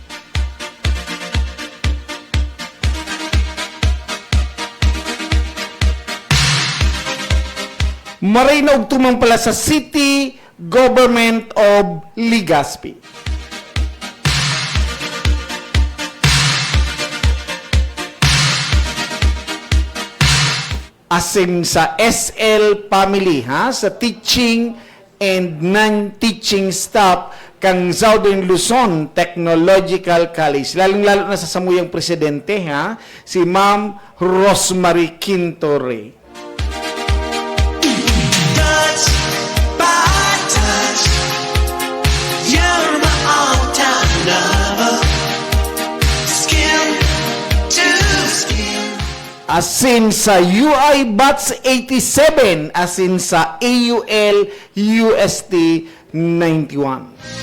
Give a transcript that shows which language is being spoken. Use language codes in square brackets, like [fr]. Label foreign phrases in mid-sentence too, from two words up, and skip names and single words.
[bik] Maray na og tumang pala sa City Government of Legazpi. Asin sa SL family, ha, sa [en] teaching and non-teaching staff [bik] kang Southern Luzon Technological College. Lalong-lalo na sa samuyang presidente, ha, si Ma'am Rosemary Quintore. [en] Touch by touch, you're my all-time lover. Skin to skin. [bik] Asin sa UI Bats 87, asin sa AUL UST 91.